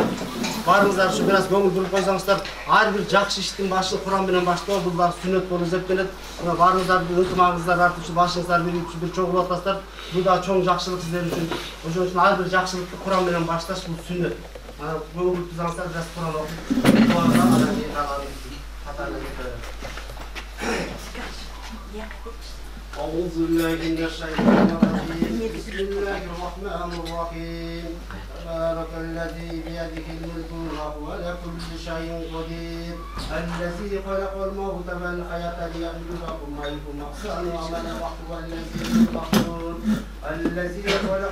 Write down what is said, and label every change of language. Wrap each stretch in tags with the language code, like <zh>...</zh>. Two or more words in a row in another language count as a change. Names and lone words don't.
<ky>Барыңыздар ушу бир аз көңүл буруп койсоңуздар. Ар бир жакшы иштин башы Куран менен баштоо, бул дагы сүннөт болуп эсептелет. Барыңыздар ынтымагыңыздар артып, башыңыздар бир чогулуп атасыздар. Бул да чоң жакшылык сиздер үчүн. Ошон үчүн ар бир жакшылыкты Куран менен башташ бул сүннөт. Көңүл буруп турсаңыздар, бир аз Куран окуп,</ky> <ar>أعوذ بالله من الشيطان الرجيم بسم الله الرحمن الرحيم تبارك الذي بيده الملك وهو على كل شيء قدير الذي خلق الموت والحياة ليبلوكم أيكم أحسن عملا وهو الذي تبصرون الذي خلق</ar>